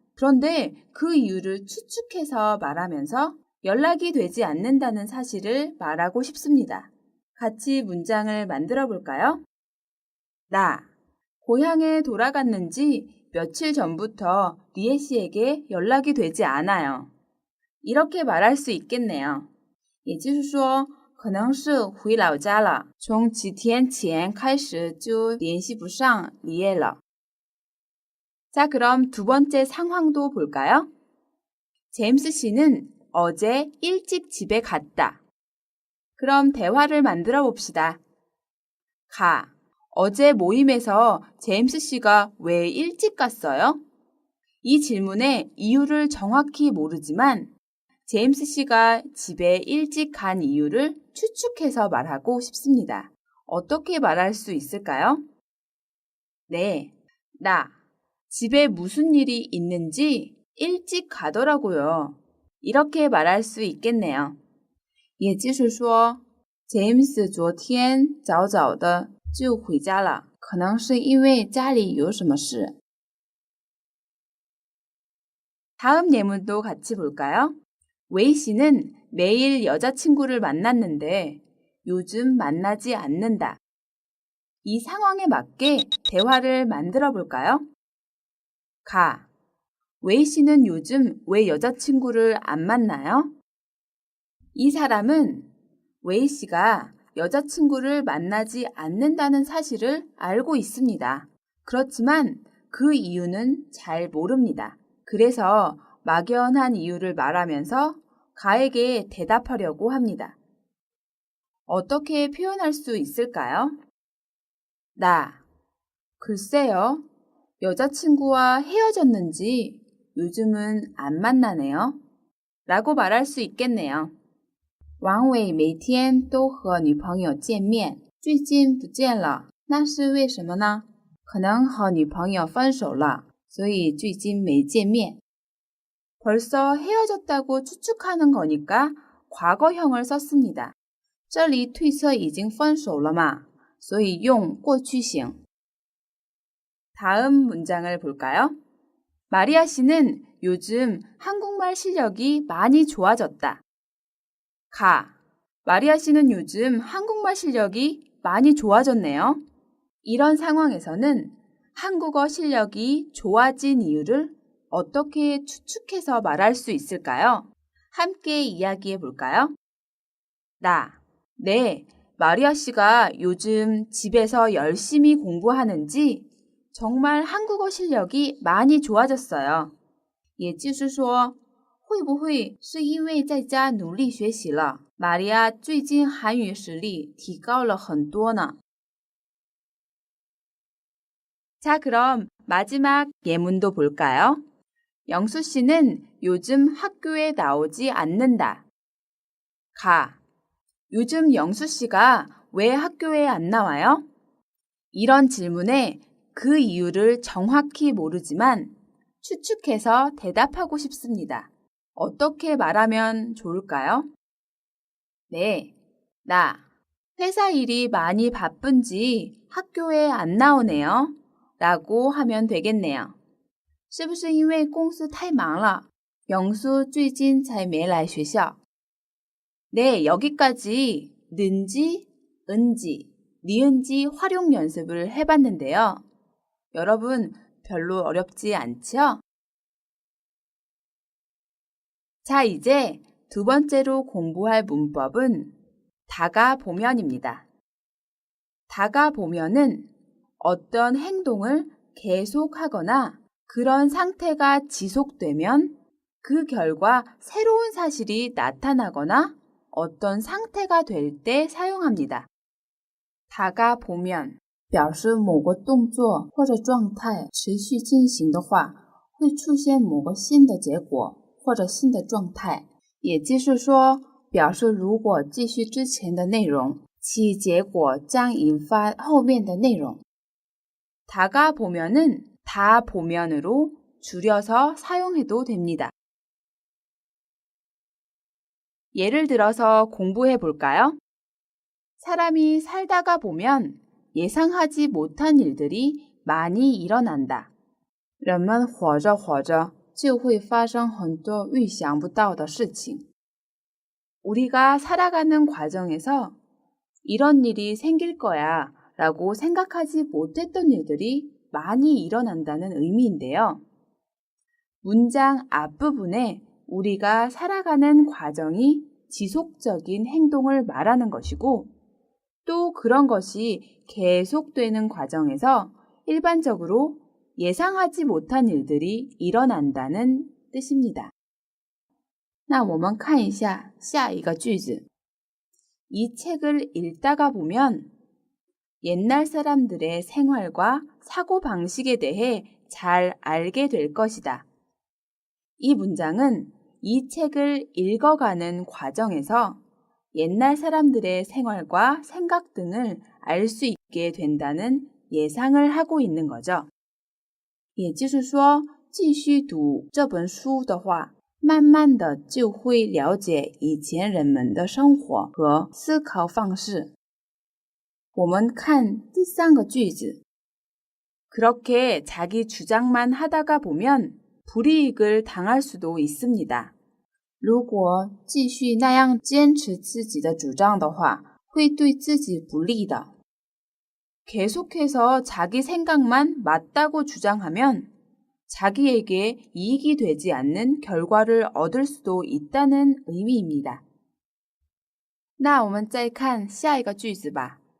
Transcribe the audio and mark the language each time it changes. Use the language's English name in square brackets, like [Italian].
[Korean] 그런데 그 이유를 추측해서 말하면서 연락이 되지 않는다는 사실을 말하고 싶습니다. 같이 문장을 만들어 볼까요? 나, 고향에 돌아갔는지 며칠 전부터 리에 씨에게 연락이 되지 않아요. 이렇게 말할 수 있겠네요. [Chinese] 也就是说可能是回老家了，从几天前开始就联系不上李叶了。 [Korean] 자, 그럼 두 번째 상황도 볼까요? 제임스 씨는 어제 일찍 집에 갔다. 그럼 대화를 만들어 봅시다. 가, 어제 모임에서 제임스 씨가 왜 일찍 갔어요? 이 질문의 이유를 정확히 모르지만 제임스 씨가 집에 일찍 간 이유를 추측해서 말하고 싶습니다. 어떻게 말할 수 있을까요? 네, 나 집에 무슨 일이 있는지 일찍 가더라고요. 이렇게 말할 수 있겠네요. [Chinese] 也就是说， 제임스 昨天早早的就回家了，可能是因为家里有什么事。 [Korean] 다음 예문도 같이 볼까요? 웨이 씨는 매일 여자친구를 만났는데 요즘 만나지 않는다. 이 상황에 맞게 대화를 만들어 볼까요? 가, 웨이 씨는 요즘 왜 여자친구를 안 만나요? 이 사람은 웨이 씨가 여자친구를 만나지 않는다는 사실을 알고 있습니다. 그렇지만 그 이유는 잘 모릅니다. 그래서 막연한 이유를 말하면서 가에게 대답하려고 합니다. 어떻게 표현할 수 있을까요? 나, 글쎄요. 여자친구와 헤어졌는지 요즘은 안 만나네요. 라고 말할 수 있겠네요. [Chinese] 王伟每天都和女朋友见面，最近不见了，那是为什么呢？可能和女朋友分手了，所以最近没见面。 [Korean] 벌써 헤어졌다고 추측하는 거니까 과거형을 썼습니다. [Chinese] 这里推测已经分手了嘛，所以用过去型。 [Korean] 다음 문장을 볼까요? 마리아 씨는 요즘 한국말 실력이 많이 좋아졌다. 가, 마리아 씨는 요즘 한국말 실력이 많이 좋아졌네요. 이런 상황에서는 한국어 실력이 좋아진 이유를 어떻게 추측해서 말할 수 있을까요? 함께 이야기해 볼까요? 나, 네, 마리아 씨가 요즘 집에서 열심히 공부하는지 정말 한국어 실력이 많이 좋아졌어요. [Chinese] 也就是说，会不会是因为在家努力学习了，玛利亚最近韩语实力提高了很多呢？ [Korean] 자, 그럼 마지막 예문도 볼까요? 영수 씨는 요즘 학교에 나오지 않는다. 가. 요즘 영수 씨가 왜 학교에 안 나와요? 이런 질문에 그 이유를 정확히 모르지만 추측해서 대답하고 싶습니다. 어떻게 말하면 좋을까요? 네, 나 회사 일이 많이 바쁜지 학교에 안 나오네요. 라고 하면 되겠네요. [Chinese] 是不是因为公司太忙了？ 영수最近才没来学校. [Korean] 네, 여기까지 는지, 은지, 니은지 활용 연습을 해봤는데요. 여러분 별로 어렵지 않죠? 자, 이제 두 번째로 공부할 문법은 다가보면입니다. 다가보면은 어떤 행동을 계속하거나 그런 상태가 지속되면 그 결과 새로운 사실이 나타나거나 어떤 상태가 될 때 사용합니다. [Chinese] 다가보면 表示某个动作或者状态持续进行的话，会出现某个新的结果或者新的状态，也就是说，表示如果继续之前的内容，其结果将引发后面的内容。 [Korean] 다가보면은 다보면으로 줄여서 사용해도 됩니다. 예를 들어서 공부해 볼까요? 사람이 살다가 보면 예상하지 못한 일들이 많이 일어난다. [Chinese] 人们活着活着就会发生很多预想不到的事情. [Korean] 우리가 살아가는 과정에서 이런 일이 생길 거야 라고 생각하지 못했던 일들이 많이 일어난다는 의미인데요. 문장 앞부분에 우리가 살아가는 과정이 지속적인 행동을 말하는 것이고 또 그런 것이 계속되는 과정에서 일반적으로 예상하지 못한 일들이 일어난다는 뜻입니다. [Chinese] 那我们看一下下一个句子. [Korean] 이 책을 읽다가 보면 옛날 사람들의 생활과 사고방식에 대해 잘 알게 될 것이다. 이 문장은 이 책을 읽어가는 과정에서 옛날 사람들의 생활과 생각 등을 알 수 있게 된다는 예상을 하고 있는 거죠. [Chinese] 也就是说，继续读这本书的话，慢慢的就会了解以前人们的生活和思考方式。我们看第三个句子. [Korean] 그렇게 자기 주장만 하다가 보면 불이익을 당할 수도 있습니다. [Chinese] 如果继续那样坚持自己的主张的话，会对自己不利的。 [Korean] 계속해서 자기 생각만 맞다고 주장하면 자기에게 이익이 되지 않는 결과를 얻을 수도 있다는 의미입니다. [Chinese] 那我们再看下一个句子吧.